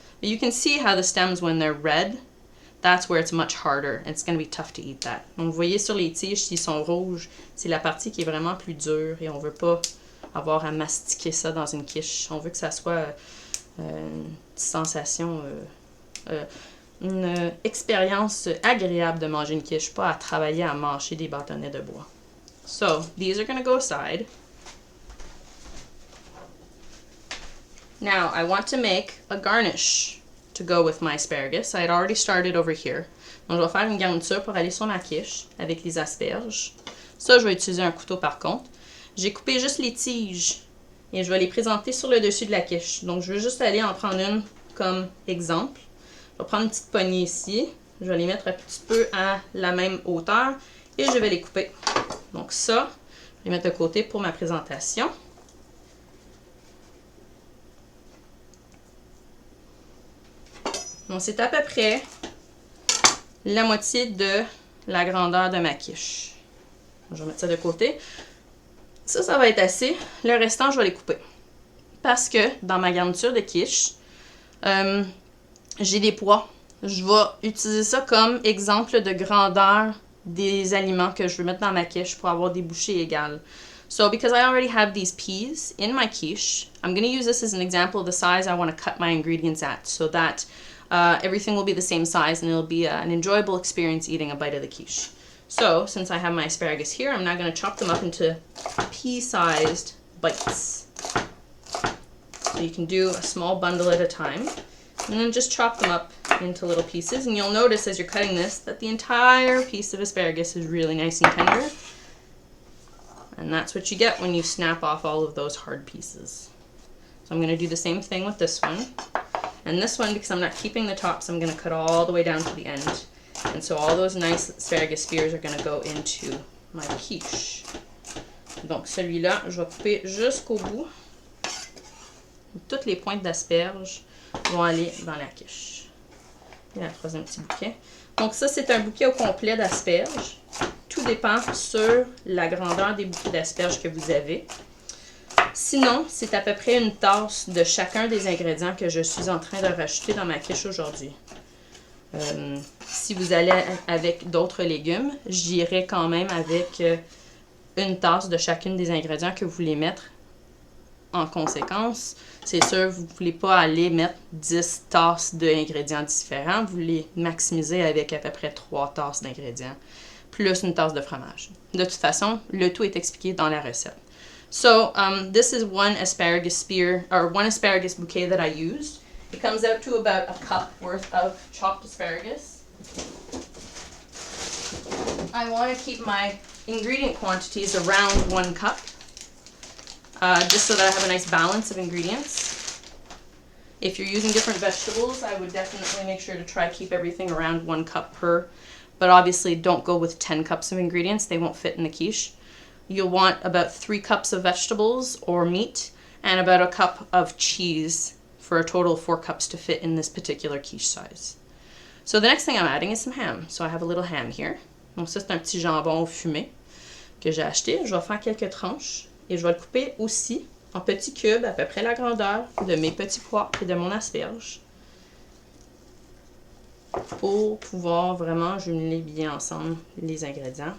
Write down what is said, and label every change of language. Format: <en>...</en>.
<en>But you can see how the stems, when they're red, that's where it's much harder. It's going to be tough to eat that.</en> <fr>Donc, vous voyez sur les tiges, s'ils sont rouges, c'est la partie qui est vraiment plus dure et on veut pas avoir à mastiquer ça dans une quiche. On veut que ça soit une sensation, une expérience agréable de manger une quiche, pas à travailler à mâcher des bâtonnets de bois.</fr> <en>So, these are going to go aside. Now, I want to make a garnish to go with my asparagus. I had already started over here.</en> <fr>Donc, je vais faire une garniture pour aller sur ma quiche avec les asperges. Ça, je vais utiliser un couteau par contre. J'ai coupé juste les tiges et je vais les présenter sur le dessus de la quiche. Donc, je vais juste aller en prendre une comme exemple. Je vais prendre une petite poignée ici. Je vais les mettre un petit peu à la même hauteur et je vais les couper. Donc ça, je vais les mettre de côté pour ma présentation. Donc, c'est à peu près la moitié de la grandeur de ma quiche. Je vais mettre ça de côté. Ça va être assez. Le restant, je vais les couper. Parce que dans ma garniture de quiche, j'ai des pois. Je vais utiliser ça comme exemple de grandeur des aliments que je veux mettre dans ma quiche pour avoir des bouchées égales.</fr> <en>So because I already have these peas in my quiche, I'm going to use this as an example of the size I want to cut my ingredients at so that everything will be the same size and it'll be an enjoyable experience eating a bite of the quiche. So, since I have my asparagus here, I'm now going to chop them up into pea-sized bites. So you can do a small bundle at a time, and then just chop them up into little pieces. And you'll notice as you're cutting this that the entire piece of asparagus is really nice and tender. And that's what you get when you snap off all of those hard pieces. So I'm going to do the same thing with this one. And this one, because I'm not keeping the tops, I'm going to cut all the way down to the end. And so all those nice asparagus spears are going to go into my quiche.</en> <fr>Donc celui-là, je vais couper jusqu'au bout. Toutes les pointes d'asperges vont aller dans la quiche. Et la troisième petit bouquet. Donc ça, c'est un bouquet au complet d'asperges. Tout dépend sur la grandeur des bouquets d'asperges que vous avez. Sinon, c'est à peu près une tasse de chacun des ingrédients que je suis en train de rajouter dans ma quiche aujourd'hui. Si vous allez avec d'autres légumes, j'irai quand même avec une tasse de chacune des ingrédients que vous voulez mettre en conséquence. C'est sûr, vous ne voulez pas aller mettre 10 tasses d'ingrédients différents. Vous les maximisez avec à peu près 3 tasses d'ingrédients, plus une tasse de fromage. De toute façon, le tout est expliqué dans la recette.</fr> <en>So, this is one asparagus spear, or one asparagus bouquet that I used. It comes out to about a cup worth of chopped asparagus. I want to keep my ingredient quantities around 1 cup, just so that I have a nice balance of ingredients. If you're using different vegetables, I would definitely make sure to try to keep everything around 1 cup per, but obviously don't go with 10 cups of ingredients. They won't fit in the quiche. You'll want about 3 cups of vegetables or meat and about a cup of cheese for a total of 4 cups to fit in this particular quiche size. So the next thing I'm adding is some ham. So I have a little ham here.</en> <fr>Donc ça, c'est un petit jambon fumé que j'ai acheté. Je vais faire quelques tranches et je vais le couper aussi en petits cubes, à peu près la grandeur de mes petits pois et de mon asperge, pour pouvoir vraiment jumeler bien ensemble les ingrédients.</fr>